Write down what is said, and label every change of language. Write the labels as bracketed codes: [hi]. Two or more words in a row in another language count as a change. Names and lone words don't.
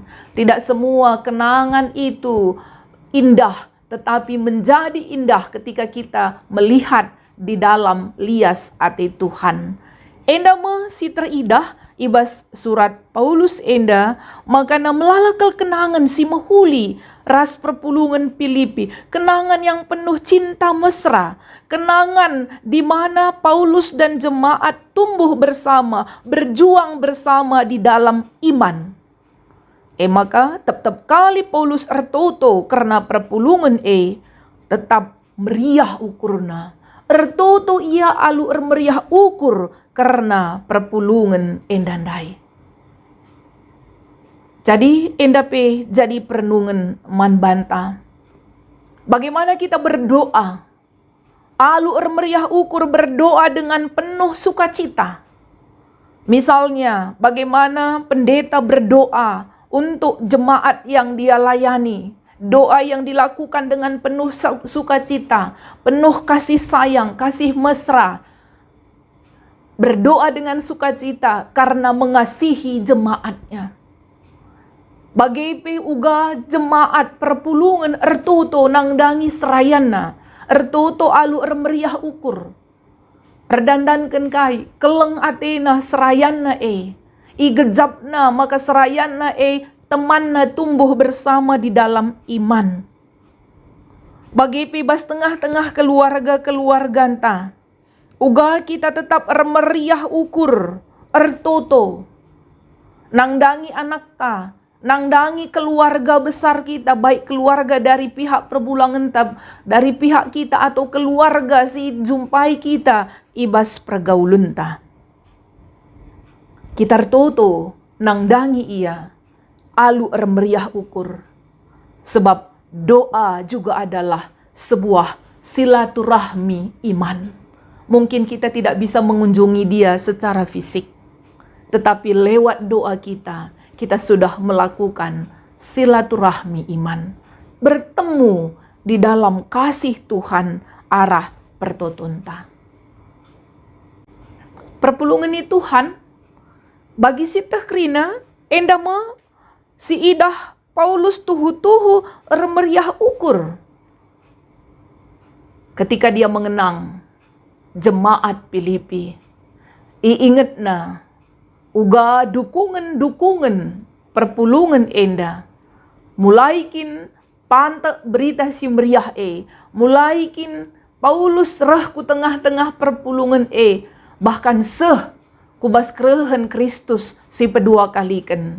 [id] Tidak semua kenangan itu indah, tetapi menjadi indah ketika kita melihat di dalam lias hati Tuhan. [btx] Endama si teridah ibas surat Paulus enda, maka na melalakal kenangan si mahuli ras perpulungan Filipi, [id] kenangan yang penuh cinta mesra, kenangan di mana Paulus dan jemaat tumbuh bersama, berjuang bersama di dalam iman. [btx] Maka tetap kali Paulus ertoto karena perpulungan tetap meriah ukurna. Ertoto ia alu meriah ukur karena perpulungan endandai. Jadi endape jadi perenungan man banta. [id] Bagaimana kita berdoa? [btx] Alu meriah ukur [id] berdoa dengan penuh sukacita. Misalnya bagaimana pendeta berdoa untuk jemaat yang dia layani. Doa yang dilakukan dengan penuh sukacita, penuh kasih sayang, kasih mesra. Berdoa dengan sukacita karena mengasihi jemaatnya. [btx] Bagi uga jemaat perpulungan ertoto nangdangi serayana, ertoto alu meriah ukur. Erdandankan kai, keleng atena serayana igejapna maka serayana temanna [id] tumbuh bersama di dalam iman. [btx] Bagi pibas tengah-tengah keluarga anta, uga kita tetap meriah ukur, ertoto, nangdangi anak ta, nangdangi [id] keluarga besar kita, baik keluarga dari pihak [btx] perbulangan tab, [id] dari pihak kita atau keluarga [btx] si jumpai kita, ibas pergaulan ta. Kita ertoto, nangdangi ia, alu meriah ukur. Sebab doa juga adalah sebuah silaturahmi iman. Mungkin kita tidak bisa mengunjungi dia secara fisik, tetapi lewat doa kita sudah melakukan silaturahmi iman. [id] Bertemu di dalam kasih Tuhan [btx] arah pertotonta. Perpulungan Tuhan bagi si tekrina endama si idah Paulus tuhu meriah ukur. [id] Ketika dia mengenang jemaat Filipi, [btx] iinget na uga dukungan perpulungan enda, mulaikin pantek berita si meriah mulaikin Paulus reh ku tengah-tengah perpulungan bahkan kubas kerehen Kristus si pedua kalikan.